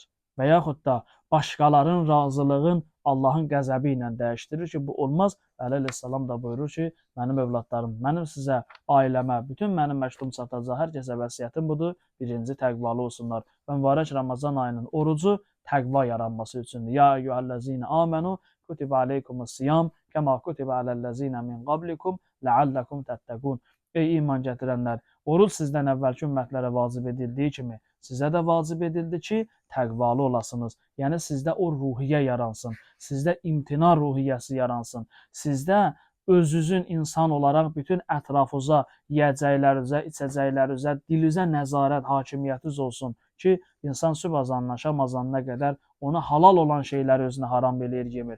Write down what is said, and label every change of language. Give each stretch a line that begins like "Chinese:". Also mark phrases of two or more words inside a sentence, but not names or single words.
Azerbaijani: Və yaxud da başqalarının razılığın Allahın qəzəbi ilə dəyişdirir ki, bu olmaz. Əli əleyhissalam da buyurur ki, mənim övladlarım, mənim sizə, ailəmə, bütün mənim məktubum çatacaq hər kəsə vəsiyyətim budur. Birinci təqvalı olsunlar. Və mübarək Ramazan ayının orucu təqva yaranması üçündür.
Arabic: يا أيها الذين آمنوا كتب عليكم الصيام كما كتب على الذين من قبلكم لعلكم تتقون.
Azerbaijani: Ey iman gətirənlər, oruc sizdən əvvəlki ümmətlərə vacib edildiyi kimi sizə də vacib edildi ki, təqvalı olasınız. Yəni sizdə o ruhiyyə yaransın, sizdə imtina ruhiyyəsi yaransın, sizdə özünüzün insan olaraq bütün ətrafınıza, yeyəcəklərinizə, içəcəklərinizə, dilinizə nəzarət, hakimiyyətiniz olsun ki, insan sübh azandan şam azanına qədər ona halal olan şeyləri özünə haram eləyir, yemir.